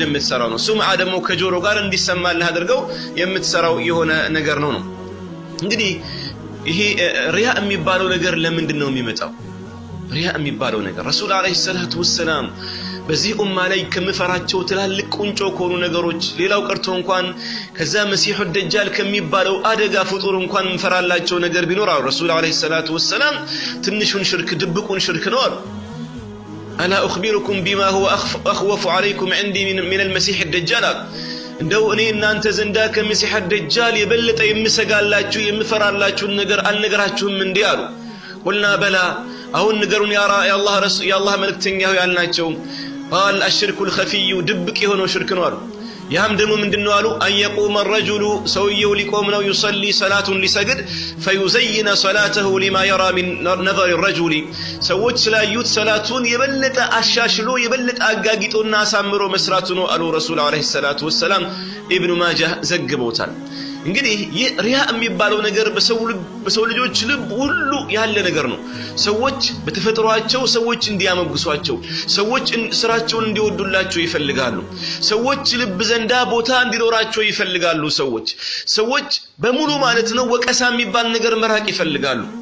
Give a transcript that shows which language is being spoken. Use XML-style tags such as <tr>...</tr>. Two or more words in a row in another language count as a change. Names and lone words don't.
<am>የምትሰራው ነው ሱምዓ ደግሞ ከጆሮ ጋር እንዲሰማልህ አድርገው የምትሰራው የሆነ ነገር ነው እንግዲህ ይሄ ሪያ የሚባለው ነገር ለምንድን ነው የሚመጣው ሪያ የሚባለው ነገር</am> <ar>رسول عليه الصلاة والسلام</ar> <am>በዚህ ኡማ ላይ ከመፈራቸው ትላልቅ ቁንጮ ኮኑ ነገሮች ሌላው ቀርቶ እንኳን ከዛ</am> <ar>المسيح الدجال</ar> <am>ከሚባለው አደጋ ፍጡር እንኳን መፈራላቸው ነገር ቢኖር</am> <ar>رسول عليه الصلاة والسلام</ar> <am>ትንሹን ሽርክ ድብቁን ሽርክ ነው አሉ አላ</am> <ar>اخبركم بما هو اخوف عليكم عندي من المسيح الدجال</ar> <am>እንደው እኔ እናንተ ዘንዳ ከመሲሑ ደጃል የበለጠ የምሰጋላችሁ የምፈራላችሁ ነገር አልነገራችሁም እንዴ አሉ</am> <ar>قلنا بلى</ar> <am>አሁን ነገሩን ያ አላህ ረሱል ያ አላህ መልእክተኛው ያልናቸው</am> <ar>قال الشرك الخفي</ar> <am>ድብቅ የሆነው ሽርክ ነው አሉ ያም ደግሞ ምንድነው አሉ</am> <ar>ان يقوم الرجل</ar> <am>ሰውየው ሊቆም ነው</am> <ar>يصلي صلاه لسجد فيزين صلاته لما يرى من نظر الرجل</ar> <am>ሰዎች ስላዩት ሰላቱን የበለጠ አሻሽሎ የበለጠ አጋጊጦና አሳምሮ መስራቱ ነው አሉ</am> <ar>رسول عليه الصلاة والسلام</ar> <am>ኢብኑ ማጃህ ዘግበውታል እንግዲህ ሪያ የሚባለው ነገር በሰው ልጆች ልብ ሁሉ ያለ ነገር ነው ሰዎች በተፈጥሯቸው ሰዎች እንዲያመግሷቸው ሰዎች ስራቸውን እንዲወዱላቸው ይፈልጋሉ ሰዎች ልብ ዘንዳ ቦታ እንዲኖራቸው ይፈልጋሉ ሰዎች በሙሉ ማለት ነው ወቀሳ የሚባል ነገር መራቅ ይፈልጋሉ</am>